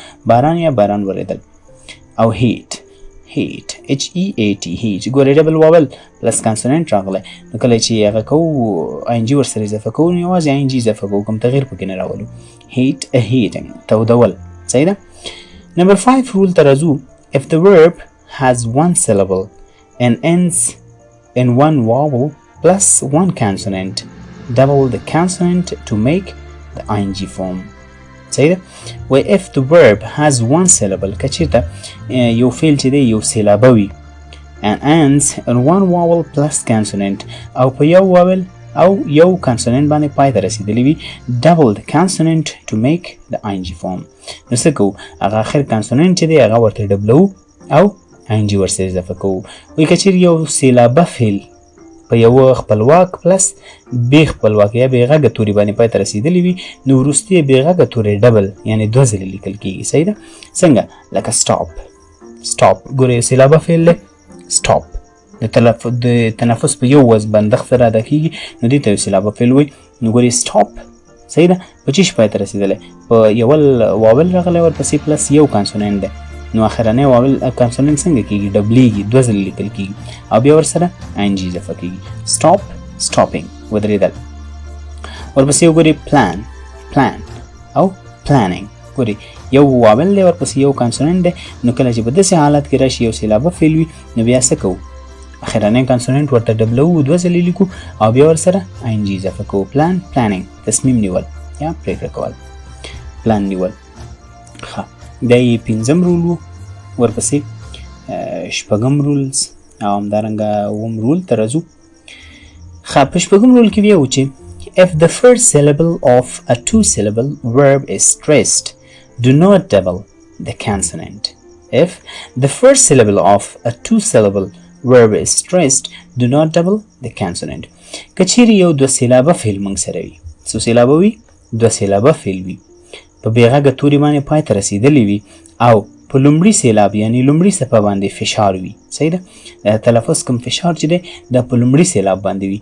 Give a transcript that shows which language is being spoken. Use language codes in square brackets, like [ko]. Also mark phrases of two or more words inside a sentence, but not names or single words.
[ps] باران یا باران ورېدل. او [en] heat H-E-A-T heat. [ps] ګورې [en] double vowel plus consonant [ps] راغلی نو کله چې هغه کوو آی ان جي ورسره اضافه کوو نو یوازې آی ان جي اضافه کوو، کوم تغییر پکې نه راولو. [en] heat heating [ps] تودول. صحیح ده. نمبر 5 رول ته راځو. [en] if the verb has one syllable and ends in one vowel plus one consonant, double the consonant to make the ing form. [ps] صحیح ده. و [en] if the verb has one syllable [ps] کچیرته یو فعل چې دی یو سیلابه وي [en] and ends in one vowel plus consonant [ps] او په یو واول او یو کانسوننت باندې پای ته رسیدلی وي [en] double the consonant to make the ing form. [ps] نو څه کوو هغه اخر کانسوننت چې دی هغه ورته ډبلو او ing ورسره اضافه کوو. وایي که چیرې یو سیلابه فعل په یو خپلواک پلس بې خپلواک یا بې غږه توري باندې پای ته رسیدلی وي نو وروستي یې بې غږه تورې ډبل یعنې دوه ځلې لیکل کېږي. صحیح ده. څنګه لکه stop. ګورې یو سیلابه فعل دی stop د تنفس په یو وز بندښت سره ادا کېږي نو دې ته یو سیلابه فعل وایي. نو ګورې stop. صحیح ده. په چی شي پای ته رسېدلی په یول واول راغلی ورپسې پلس یو کانسوننت دی نو اخرنی واول کانسوننت څنګه کېږي ډبلیږي دوه ځلې لیکل کېږي او بیا ورسره آی ان جي اضافه کېږي. [en] stop stopping [ps] ودرېدل. ورپسې وګورئ plan او planning. ګورئ یو واول دی ورپسې یو کانسوننت دی نو کله چې په داسې حالت کې راشي یو سیلابه فعل وي نو بیا څه کوو اخرنی کانسوننت ورته ډبلو دوه ځلې لیکو او بیا ورسره آی ان جي اضافه کوو. planning تصمیم نیول یا پرېکړه کول. پلان نیول. ښه دا یې پنځم رول و. ورپسې شپږم رولز او همدارنګه اووم رول ته راځو. ښه په شپږم رول کې ویو چې [en] if the first syllable of a two-syllable verb is stressed, do not double the consonant. If the first syllable of a two-syllable verb is stressed, do not double the consonant. [ps] که چیرې یو دوه سیلابه فعل موږ سره وي څو سیلابه وي دوه سیلابه فعل وي په بې غږه توري باندې پای ته رسېدلی وي او په لومړي سیلاب یعنې لومړي څپه باندې فشار وي. صحیح ده. د تلفظ کوم فشار چې دی دا په لومړي سیلاب باندې وي.